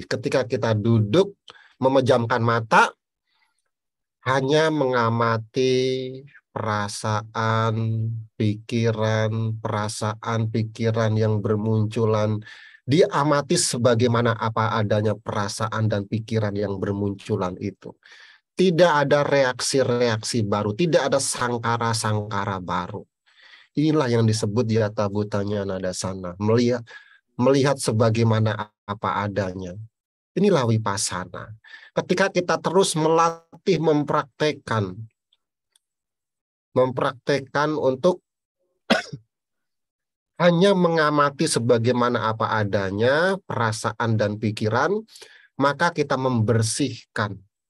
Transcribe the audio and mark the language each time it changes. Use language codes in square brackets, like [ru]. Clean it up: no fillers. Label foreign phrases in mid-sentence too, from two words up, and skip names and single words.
[id] Ketika kita duduk memejamkan mata, hanya mengamati perasaan, pikiran yang bermunculan. Diamati sebagaimana apa adanya perasaan dan pikiran yang bermunculan itu. Tidak ada reaksi-reaksi baru, tidak ada sangkara-sangkara baru. Inilah yang disebut [pi] yata bhutanya nadasana, [id] melihat sebagaimana apa adanya. Inilah vipassana. Ketika kita terus melatih, mempraktekkan untuk hanya mengamati sebagaimana apa adanya, perasaan dan pikiran, maka kita membersihkan